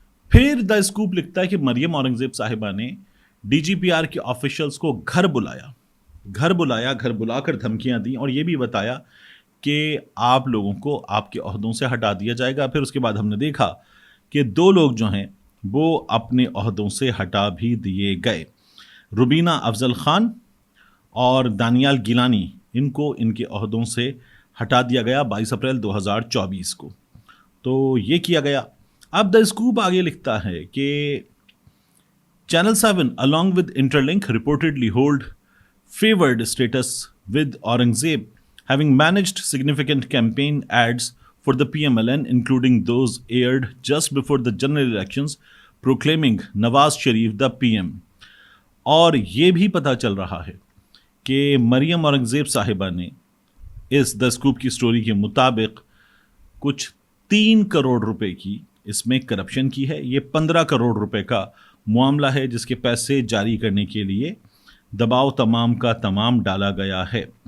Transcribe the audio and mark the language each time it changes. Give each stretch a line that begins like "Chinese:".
Urdu: پھر the scope لکھتا ہے کہ مریم اورنگزیب صاحبہ نے DGPR کے آفیشلز کو گھر بلا کر دھمکیاں دیں, اور یہ بھی بتایا کہ آپ لوگوں کو آپ کے عہدوں سے ہٹا دیا جائے گا. پھر اس کے بعد ہم نے دیکھا کہ 2 لوگ جو ہیں وہ اپنے عہدوں سے ہٹا بھی دیے گئے, روبینہ افضل خان اور دانیال گیلانی, ان کو ان کے عہدوں سے ہٹا دیا گیا 22 اپریل 2024 کو. تو یہ کیا گیا. अब द स्कूप आगे लिखता है कि
English: Channel 7 along with Interlink reportedly hold favored status with Aurangzeb, having managed significant campaign ads for the PMLN, including those aired just before the general elections, proclaiming Nawaz Sharif the PM.
Urdu: اور یہ بھی پتہ چل رہا ہے کہ مریم اورنگزیب صاحبہ نے اس دا اسکوپ کی سٹوری کے مطابق کچھ 3 کروڑ روپے کی اس میں کرپشن کی ہے. یہ 15 کروڑ روپے کا معاملہ ہے جس کے پیسے جاری کرنے کے لیے دباؤ تمام کا تمام ڈالا گیا ہے.